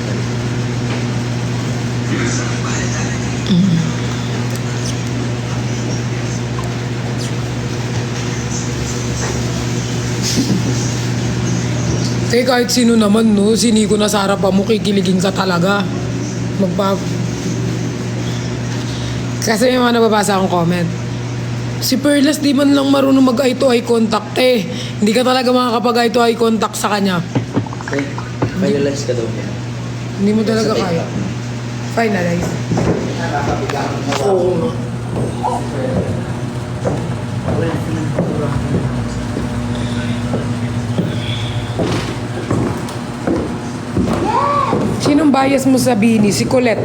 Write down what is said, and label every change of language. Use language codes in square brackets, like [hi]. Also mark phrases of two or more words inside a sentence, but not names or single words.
[tl] Kahit sino naman, no? Si Nico na sa harapan mo, kikiligin ka talaga. Kasi may mga nababasa akong comment. Si Perlas di man lang marunong mag- [en] eye to eye contact [tl] eh. Hindi ka talaga makakapag- [en] eye to eye contact [tl] sa kanya. Finalize ka daw niya. Hindi mo talaga kaya. Finalize. Oo nga. Sinong bias mo sa Bini? Si Colette.